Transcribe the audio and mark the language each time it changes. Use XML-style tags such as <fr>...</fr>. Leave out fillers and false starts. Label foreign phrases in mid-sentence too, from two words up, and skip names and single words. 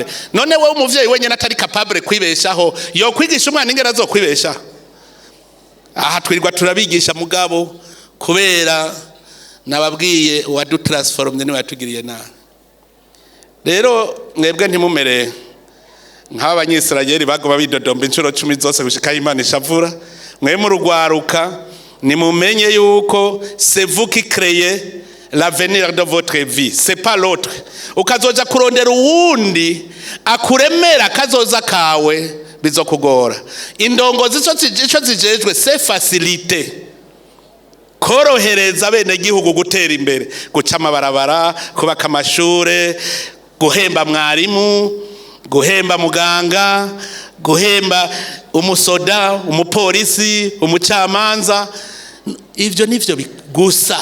<rn>none wewe umuvyeyi wenyene atari capable kwibeshaho yo kwigisha umwana ingera zo kwibesha aha twirirwa turabigisha mugabo kubera nababwiye wadu transformye ni watugiriye na rero mwebwe ntimumere nk'abanyisirayeli bagoma bidodomba inshuro 10 zose gushika Imana ishavura mwe mu rugwaruka nimumenye yuko</rn> <fr>c'est vous qui créez l'avenir de votre vie c'est pas l'autre</fr> <rn>ukazoja kurondera uwundi akuremera kazoza kawe bizokugora indongozi ico zijejwe</rn> <fr>c'est facilité</fr> <rn>korohereza bene gihugu gutera imbere guca amabarabara kubaka amashure guhemba mwarimu guhemba muganga guhemba umusoda, umupolisi, umucamanza, ivyo nivyo gusa.</rn>